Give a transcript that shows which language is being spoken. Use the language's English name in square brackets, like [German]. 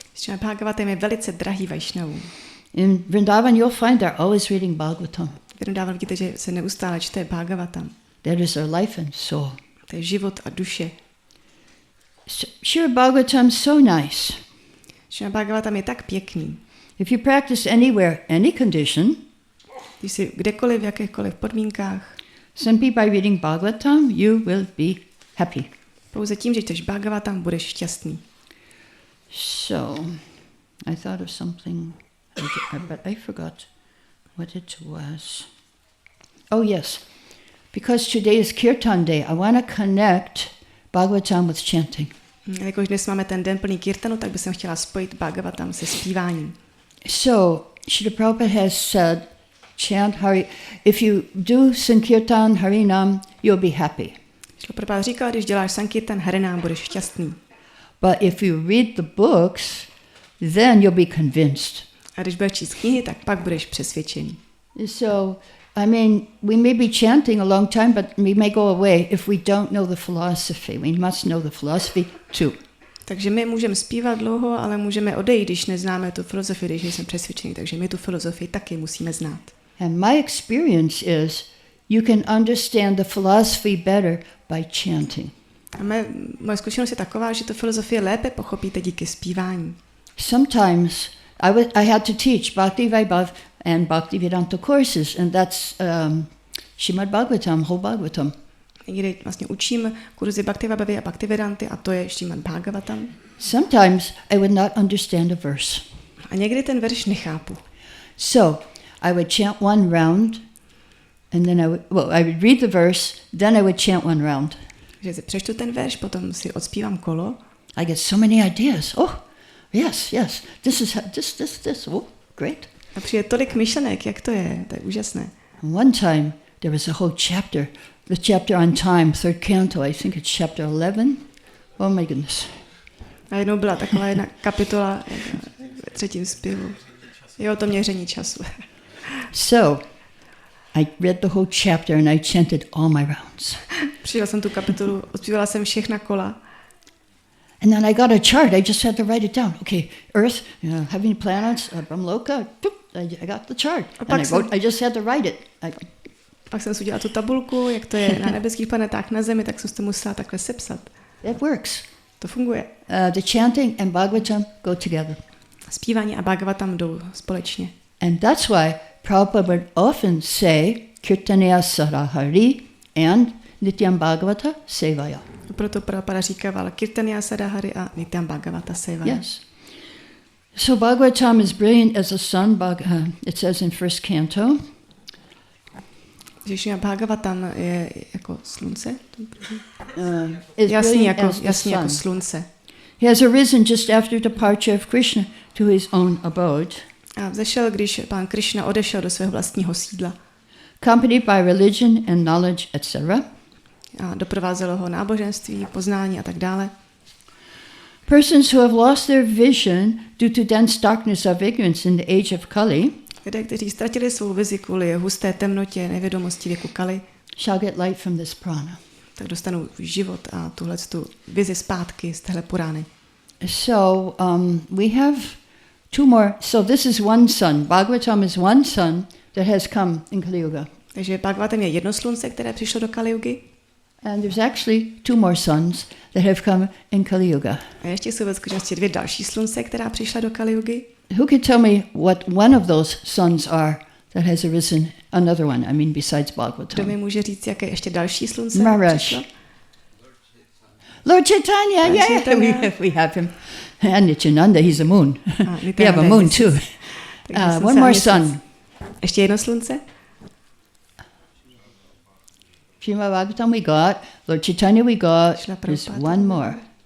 [Czech] Šrímad Bhágavatam je velice drahý Vajšnavům. [English] In Vrindavan, you'll find they're always reading Bhagavatam. [Czech] V Vrindavan vidíte, že se neustále čte Bhagavatam. [English] That is their life and soul. [Czech] To je život a duše. [English] Srila Bhagavatam is so nice. [Czech] Šrímad Bhágavatam je tak pěkný. [English] If you practice anywhere, any condition, [Czech] Když si kdekoliv, v jakýchkoliv podmínkách, [English] simply by reading Bhagavatam, you will be happy. [Czech] pouze tím, že čteš Bhagavatam, budeš šťastný. [English] So, I thought of something, but I forgot what it was. Oh yes, because today is Kirtan Day, I want to connect Bhagavatam with chanting. [Czech] Jakož dnes máme ten den plný kirtanu, tak bych chtěla spojit Bhagavatam se zpíváním. [English] So, Srila Prabhupada has said, chant Hari, if you do Sankirtan Harinam, you'll be happy. [Czech] Srila Prabhupada říkal, když děláš Sankirtan Harinam, budeš šťastný. [English] But if you read the books, then you'll be convinced. [Czech] A když budeš číst knihy, tak pak budeš přesvědčený. [English] So, I mean, we may be chanting a long time, but we may go away if we don't know the philosophy. We must know the philosophy too. [Czech] Takže my můžeme zpívat dlouho, ale můžeme odejít, když neznáme tu filozofii, když nejsme přesvědčení. Takže my tu filozofii taky musíme znát. [English] And my experience is you can understand the philosophy better by chanting. [Czech] A moje zkušenost je taková, že tu filozofii lépe pochopíte díky zpívání. [English] Sometimes I had to teach Bhakti Vaibhav and Bhaktivedanta courses, and that's Šrímad Bhágavatam, whole Bhagavatam. [Czech] Někdy vlastně učím kurzy Bhaktivaibhavy a Bhaktivedanty a to je Šrímad Bhágavatam. [English] Sometimes I would not understand a verse. [Czech] A někdy ten verš nechápu. [English] So I would chant one round, and then I would read the verse, then I would chant one round. [Czech] Že si přečtu ten verš, potom si odspívám kolo. [English] I get so many ideas. Oh, yes, this. Oh, great. [Czech] A přijde tolik myšlenek, jak to je úžasné. [English] And one time there was a whole chapter, the chapter on time, third canto, I think it's chapter 11. Oh my goodness. [Czech] A jednou byla taková jedna kapitola ve třetím zpěvu. Jo, to měření času. [English] So I read the whole chapter and I chanted all my rounds. [Czech] Přijela jsem tu kapitolu, odpívala jsem všechna kola. [English] And then I got a chart. I just had to write it down. Okay, Earth, heavenly planets, Brahmaloka. I got the chart. And I just had to write it. [Czech] Pak jsem si udělala tu tabulku, jak to je na nebeských planetách, na Zemi, tak jsem to musela takhle sepsat. [English] It works. [Czech] To funguje. [English] The chanting and Bhagavatam go together. [Czech] Zpívání a Bhagavatam jdou společně. [English] And that's why Prabhupada would often say [Sanskrit] Kirtaniya Sarahari [English] and [Sanskrit] Nityam Bhagavata Sevaya. [Czech] Proto Prabhupada říkával [Sanskrit] Kirtaniya Sarahari [Czech] a [Sanskrit] Nityam Bhagavata Sevaya. [English] Yes. So Bhagavatam is brilliant as a sun, it says in first canto. [Czech] Šrímad Bhágavatam je jako slunce? Jasný jako slunce. [English] He has arisen just after departure of Krishna to his own abode. [Czech] A vzešel, když pán Krishna odešel do svého vlastního sídla. [English] Accompanied by religion and knowledge, etc. [Czech] A doprovázelo ho náboženství, poznání a tak dále. [English] Persons who have lost their vision due to dense darkness of ignorance in the age of Kali, [Czech] lidé, kteří ztratili svou vizi kvůli husté temnotě, nevědomosti věku Kali, [English] shall get light from this prana. [Czech] Tak dostanou život a tuhletu vizi zpátky z téhle purány. [English] So we have two more. So this is one sun. Bhagavatam is one sun that has come in Kali Yuga. [Czech] Takže Bhagavatam je jedno slunce, které přišlo do Kali Yugy. [English] And there's actually two more suns that have come in Kali Yuga. [Czech] A ještě jsou ve skutečnosti dvě další slunce, která přišla do Kali Yugy. [English] Who could tell me what one of those suns are that has arisen? Another one, I mean, besides Bhagavatam. [Czech] Kdo mi může říct, jaké ještě další slunce přišlo? [English] Lord Chaitanya, yeah, we have him. And Nityananda, he's a moon. We have a moon too. One more sun. [Czech] Ještě jedno slunce? [English] Šrímad Bhágavatam we got, Lord Chaitanya we got, there's one more.